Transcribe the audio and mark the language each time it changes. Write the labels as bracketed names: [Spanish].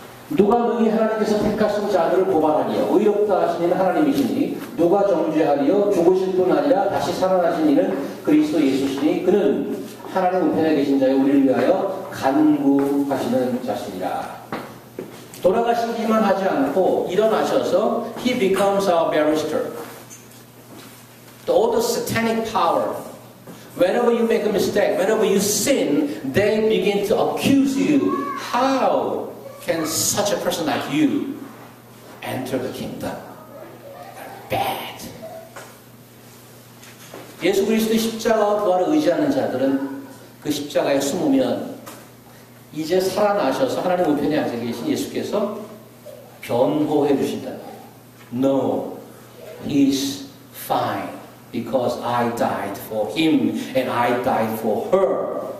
[Korean] 누가 능히 하나님께서 택하신 자들을 고발하리요 의롭다 하신 이는 하나님이시니 누가 정죄하리요 죽으실 뿐 아니라 다시 살아나신 이는 그리스도 예수시니 그는 하나님 우편에 계신 자여 우리를 위하여 간구하시는 자시니라. 돌아가시기만 하지 않고 일어나셔서 [English] He becomes our barrister. All the satanic power. Whenever you make a mistake, whenever you sin, they begin to accuse you. How can such a person like you enter the kingdom? They're bad. [Korean] 예수 그리스도의 십자가와 부활을 의지하는 자들은 그 십자가에 숨으면 이제 살아나셔서 하나님 우편에 앉아 계신 예수께서 변호해 주신다. [English] No, he's fine. Because I died for him and I died for her.